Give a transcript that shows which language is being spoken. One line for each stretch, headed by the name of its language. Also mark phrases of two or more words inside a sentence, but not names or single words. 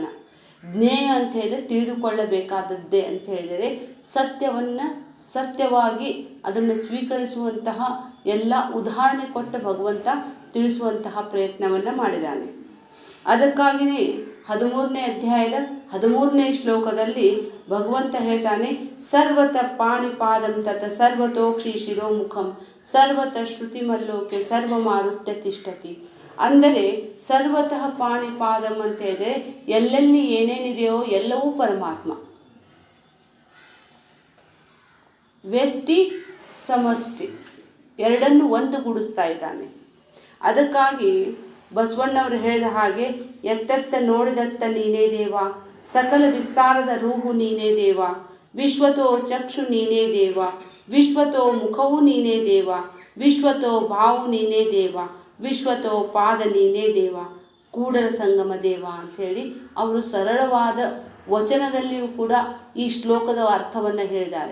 Kannada: ಜ್ಞೇಯ ಅಂತ ಹೇಳಿದರೆ ತಿಳಿದುಕೊಳ್ಳಬೇಕಾದದ್ದೇ ಅಂತ ಹೇಳಿದರೆ ಸತ್ಯವನ್ನು ಸತ್ಯವಾಗಿ ಅದನ್ನು ಸ್ವೀಕರಿಸುವಂತಹ ಎಲ್ಲ ಉದಾಹರಣೆ ಕೊಟ್ಟ ಭಗವಂತ ತಿಳಿಸುವಂತಹ ಪ್ರಯತ್ನವನ್ನು ಮಾಡಿದ್ದಾನೆ. ಅದಕ್ಕಾಗಿಯೇ 13ನೇ ಅಧ್ಯಾಯದ 13ನೇ ಶ್ಲೋಕದಲ್ಲಿ ಭಗವಂತ ಹೇಳ್ತಾನೆ,
Sanskrit: ಸರ್ವತಃ ಪಾಣಿಪಾದಂ ತತ ಸರ್ವತೋಕ್ಷಿ ಶಿರೋಮುಖಂ ಸರ್ವತಃ ಶ್ರುತಿಮಲ್ಲೋಕೆ ಸರ್ವಮಾರುತ್ಯ ತಿಷ್ಠತಿ.
Kannada: ಅಂದರೆ
Sanskrit: ಸರ್ವತಃ ಪಾಣಿಪಾದಂ
Kannada: ಅಂತ ಹೇಳಿದರೆ ಎಲ್ಲೆಲ್ಲಿ ಏನೇನಿದೆಯೋ ಎಲ್ಲವೂ ಪರಮಾತ್ಮ. ವ್ಯಷ್ಟಿ ಸಮಷ್ಟಿ ಎರಡನ್ನು ಒಂದುಗೂಡಿಸ್ತಾ ಇದ್ದಾನೆ. ಅದಕ್ಕಾಗಿ ಬಸವಣ್ಣವರು ಹೇಳಿದ ಹಾಗೆ, ಎತ್ತೆತ್ತ ನೋಡಿದತ್ತ ನೀನೇ ದೇವ, ಸಕಲ ವಿಸ್ತಾರದ ರೂಹು ನೀನೇ ದೇವ, ವಿಶ್ವತೋ ಚಕ್ಷು ನೀನೇ ದೇವ, ವಿಶ್ವತೋ ಮುಖವು ನೀನೇ ದೇವ, ವಿಶ್ವತೋ ಭಾವು ನೀನೇ ದೇವ, ವಿಶ್ವತೋ ಪಾದ ನೀನೇ ದೇವ, ಕೂಡಲ ಸಂಗಮ ದೇವ ಅಂಥೇಳಿ ಅವರು ಸರಳವಾದ ವಚನದಲ್ಲಿಯೂ ಕೂಡ ಈ ಶ್ಲೋಕದ ಅರ್ಥವನ್ನು ಹೇಳಿದ್ದಾರೆ.